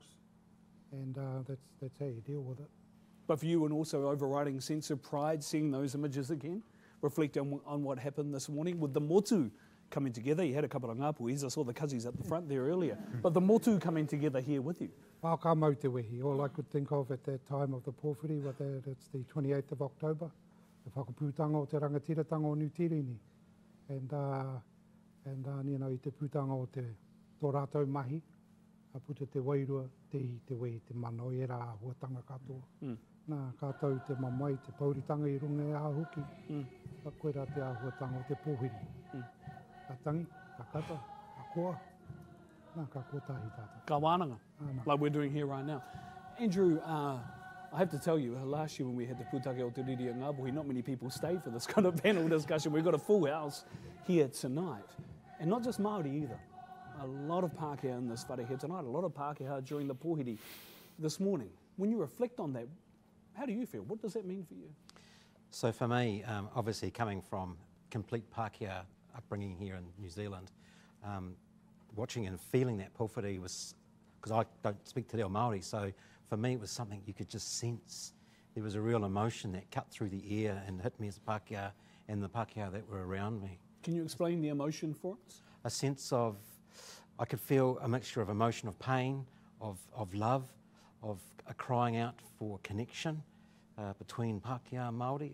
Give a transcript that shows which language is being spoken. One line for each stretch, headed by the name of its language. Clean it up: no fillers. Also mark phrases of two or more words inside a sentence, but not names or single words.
English: And that's how you deal with it. But for you, an also overriding sense of pride, seeing those images again, reflecting on what happened this morning with the motu coming together. You had a couple of ngapuis, I saw the kazis at the front there earlier, but the motu coming together here with you.
Māori: Whaka mau te wehi. All I could think of at that time of the pōwhiri, it's the 28th of October, the whakapūtanga o te rangatiratanga o New Tirini.
English: And you know,
Māori: I te pūtanga o te tō rātou mahi, a puta te wairua, te wei, te mano e rā huatanga katoa. Nā kātou te mamai, te pauritanga I runga e āhuki. A koe rā te āhuatanga o te pōwhiri. A tangi, a kata, a koa. Nā ka kotahi tātou. Ka wānanga,
English: like we're doing here right now. Andrew, I have to tell you, last year when we had the
Māori: pūtake o te riri a Ngāpuhi,
English: not many people stayed for this kind of panel discussion. We've got a full house here tonight. And not just Māori either. A lot of Pākehā in this whare here tonight, a lot of Pākehā during the pōhiri this morning. When you reflect on that, how do you feel? What does that mean for you? So for me, obviously coming from complete Pākehā upbringing here in New Zealand, watching and feeling that pōwhiri was, because I don't speak
Māori: te reo Māori,
English: so for me it was something you could just sense. There was a real emotion that cut through the air and hit me as a Pākehā and the Pākehā that were around me. Can you explain the emotion for us? A sense of, I could feel a mixture of emotion of pain, of love, of a crying out for connection between Pākehā and Māori.